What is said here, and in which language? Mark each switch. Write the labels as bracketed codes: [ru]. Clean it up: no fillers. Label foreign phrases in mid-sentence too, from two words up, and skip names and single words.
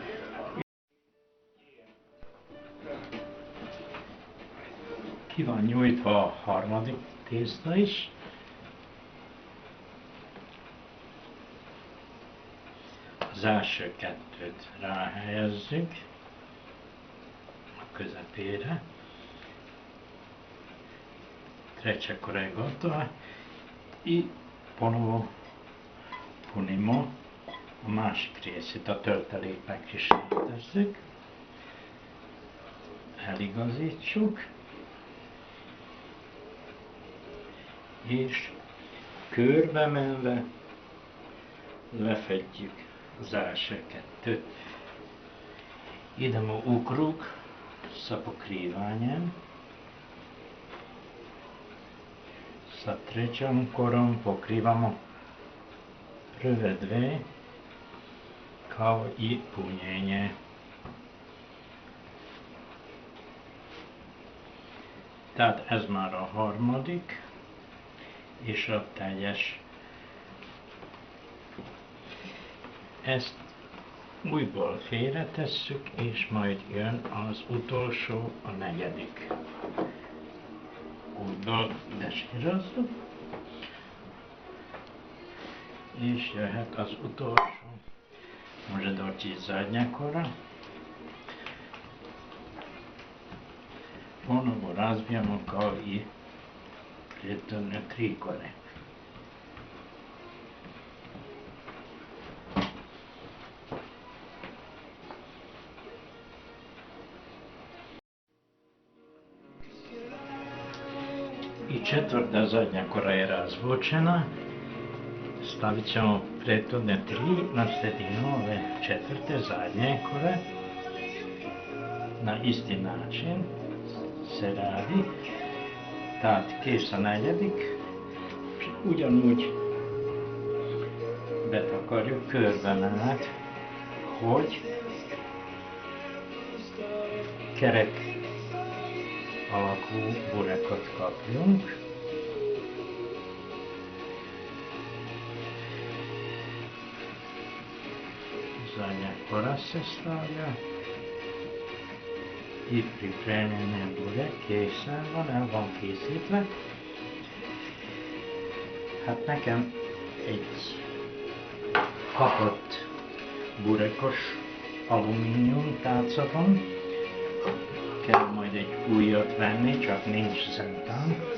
[hu] Ki van nyújtva a harmadik tészta is. Az első kettőt ráhelyezzük a közepére. [sr] Treća kora je gotova i ponovo punimo [hu] a másik részét, a tölteléknek is tesszük. Eligazítsuk. És körbe menve lefedjük az első kettőt. [sr] Idemo u krug sa pokrivanjem. Sa trećom korom pokrivamo prve dve kao i punjenje. [hu] Tehát ez már a harmadik és a teljes. Ezt újból félretesszük, és majd jön az utolsó, a negyedik. Újból desírozzuk, és jöhet az utolsó. [sr] Može doći zadnja kora. Ponovo razbijamo kao i prethodne 3 kore. I četvrta zadnja kora je razvučena. Stavit ćemo prethodne 3 na sredinu ove četvrte zadnje kore. Na isti način se radi. [hu] Tehát kész a negyedik, és ugyanúgy betakarjuk körbe menet, hogy kerek alakú burekot kapjunk. [sr] Zadnja kora se stavlja. I pripremljen burek [hu] készen van, el van készítve. Hát nekem egy kapott burekos alumínium tálca van. Kell majd egy újat venni, csak nincs szentán.